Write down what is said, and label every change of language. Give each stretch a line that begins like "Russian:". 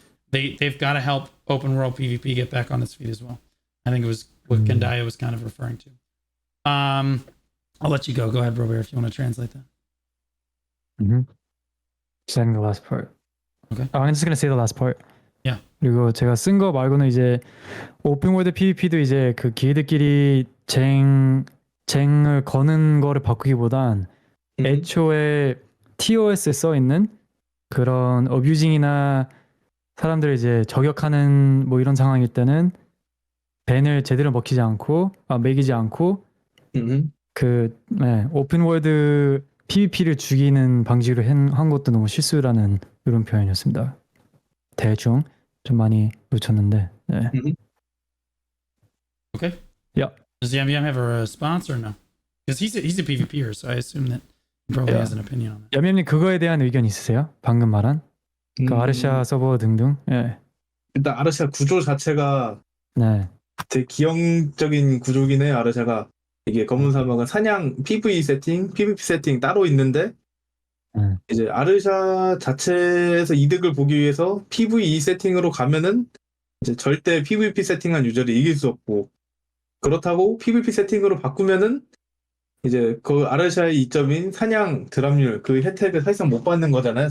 English: They've got to help open world PvP get back on its feet as well. I think it was what Quendya was kind of referring to. I'll let you go. Go ahead, Brobear, if you want to translate that. Saying the last part. Okay. I'm just gonna say the last part. Yeah.
Korean: 그리고 제가 쓴 거 말고는 이제 오픈월드 PVP도 이제 그 길드끼리 쟁을 거는 거를 바꾸기보단 애초에 TOS에 써 있는 그런 어뷰징이나 사람들을 이제 저격하는 뭐 이런 상황일 때는 밴을 제대로 매기지 않고 오픈월드 PVP를 죽이는 방식으로 한 것도 너무 실수라는 이런 표현이었습니다. 대충 좀 많이 놓쳤는데. 네.
English: Okay. Yeah. Does Yambyam have a response or no? Because he's a PvPer, so I assume that he probably has an opinion on that.
Korean: 야미님 그거에 대한 의견 있으세요? 방금 말한 그 아르샤 서버 등등. 예. 일단 아르샤 구조 자체가 네. 되게 기형적인 구조긴 해요. 아르샤가 이게 검은 사막은 사냥 PV 세팅, PVP 세팅 따로 있는데 이제 아르샤 자체에서 이득을 보기 위해서 PVE 세팅으로 가면은 이제 절대 PVP 세팅한 유저를 이길 수 없고, 그렇다고 PVP 세팅으로 바꾸면은 이제 그 아르샤의 이점인 사냥 드랍률 그 혜택을 사실상 못 받는 거잖아요.